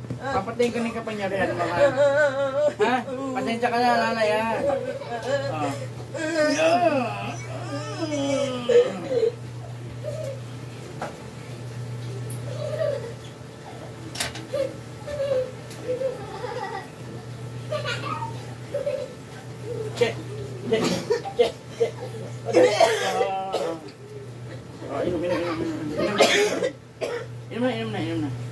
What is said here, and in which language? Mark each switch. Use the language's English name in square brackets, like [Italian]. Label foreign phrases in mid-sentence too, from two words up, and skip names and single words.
[Filipino] Papatayin ka ng kapangyarihan mo, ha? Ha? Pasensya ka na, nanay, ha? Oh. Che, che, che, che. Inom na.